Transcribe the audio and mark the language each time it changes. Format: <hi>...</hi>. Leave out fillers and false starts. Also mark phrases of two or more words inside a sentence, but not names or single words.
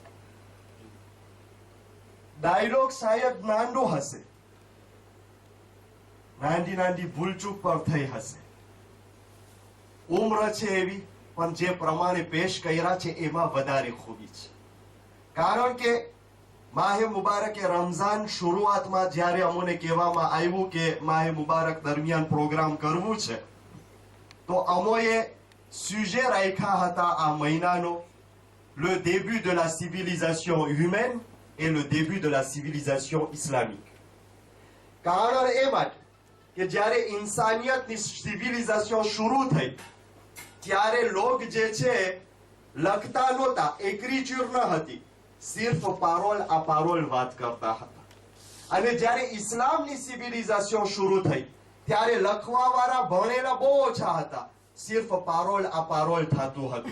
<gu>ડાયલોગ શાયદ નાનો હશે, નાની નાની ભૂલચૂક પર થઈ હશે, ઉમ્ર છે એવી, પણ જે પ્રમાણે પેશ કર્યા છે એમાં વધારે ખૂબી છે. કારણ કે માહે મુબારક રમઝાન શરૂઆતમાં જ્યારે અમને કહેવામાં આવ્યું કે માહે મુબારક દરમિયાન પ્રોગ્રામ કરવું છે, તો અમોએ સુજે રાખ્યા હતા આ મહિનાનો</gu> <fr>le début de la civilisation humaine et le début de la civilisation islamique.</fr> <gu>કારણ એ માટે કે જ્યારે ઇન્સાનિયતની સિવિલિઝેશન શરૂ થઈ ત્યારે લોક જે છે લખતા નહોતા, એક્રિચ્યુર ન હતી, સિર્ફ</gu> <fr>parole à parole</fr> <gu>વાત કરતા હતા. અને જ્યારે ઇસ્લામની સિવિલિઝેશન શરૂ થઈ ત્યારે લખવા વાળા ભણેલા બહુ ઓછા હતા, સિર્ફ</gu> <fr>parole à parole</fr> <gu>થતું હતું.</gu>